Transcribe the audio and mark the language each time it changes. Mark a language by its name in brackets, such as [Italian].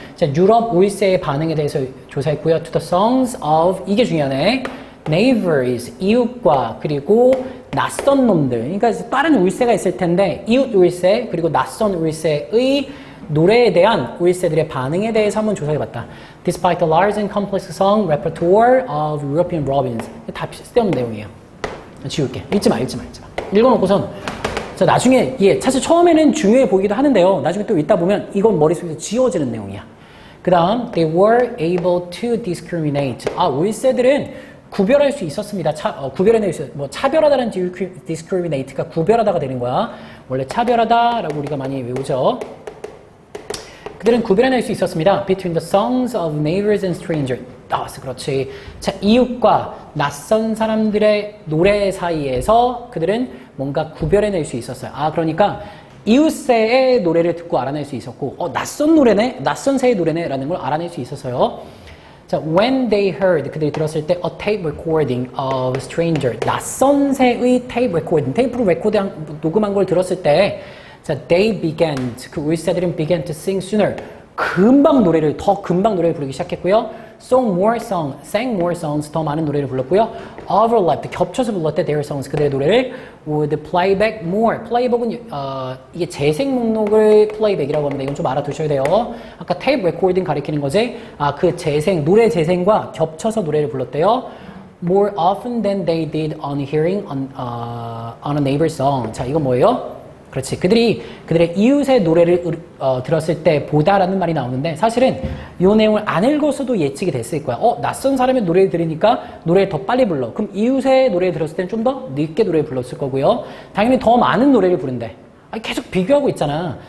[Korean] 자, 유럽 울새의 반응에 대해서 조사했고요. [English] To the songs of, [Korean] 이게 중요하네. neighbors, 이웃과, 그리고 낯선 놈들. 그러니까 다른 울새가 있을 텐데, 이웃 울새, 그리고 낯선 울새의 노래에 대한 울새들의 반응에 대해서 한번 조사해봤다. [English] Despite the large and complex song repertoire of European robins. [Korean] 다 쓸데없는 내용이에요. 지울게. 읽지 마. 읽어놓고선 자, 나중에 사실 처음에는 중요해 보이기도 하는데요. 나중에 또 읽다 보면 이건 머릿속에서 지워지는 내용이야. 그 다음 [English] They were able to discriminate. [Korean] 울새들은 구별할 수 있었습니다. 구별해낼 수 차별하다는 discriminate가 구별하다가 되는 거야. 원래 차별하다라고 우리가 많이 외우죠. 그들은 구별해낼 수 있었습니다. [English] Between the songs of neighbors and strangers. [Korean] 그렇지. 자, 이웃과 낯선 사람들의 노래 사이에서 그들은 뭔가 구별해낼 수 있었어요. 그러니까 이웃새의 노래를 듣고 알아낼 수 있었고, 낯선 노래네? 낯선 새의 노래네? 라는 걸 알아낼 수 있었어요. [English] 자, when they heard, [Korean] 그들이 들었을 때 [English] a tape recording of a stranger. [Korean] 낯선 새의 tape recording. 테이프로 녹음한 걸 들었을 때 자, they began, 그 울새들은 [English] began to sing sooner. [Korean] 더 금방 노래를 부르기 시작했고요. [English] sang more songs, [Korean] 더 많은 노래를 불렀고요. [English] overlapped, [Korean] 겹쳐서 불렀대, [English] their songs, [Korean] 그들의 노래를. [English] would play back more. [Korean] playback은, 이게 재생 목록을 playback이라고 합니다. 이건 좀 알아두셔야 돼요. 아까 tape recording 가리키는 거지. 그 노래 재생과 겹쳐서 노래를 불렀대요. [English] more often than they did on hearing on a neighbor's song. [Korean] 자, 이건 뭐예요? 그렇지. 그들의 이웃의 노래를 들었을 때 보다라는 말이 나오는데, 사실은 이 내용을 안 읽었어도 예측이 됐을 거야. 낯선 사람의 노래를 들으니까 노래를 더 빨리 불러. 그럼 이웃의 노래를 들었을 때는 좀 더 늦게 노래를 불렀을 거고요. 당연히 더 많은 노래를 부른대. 계속 비교하고 있잖아.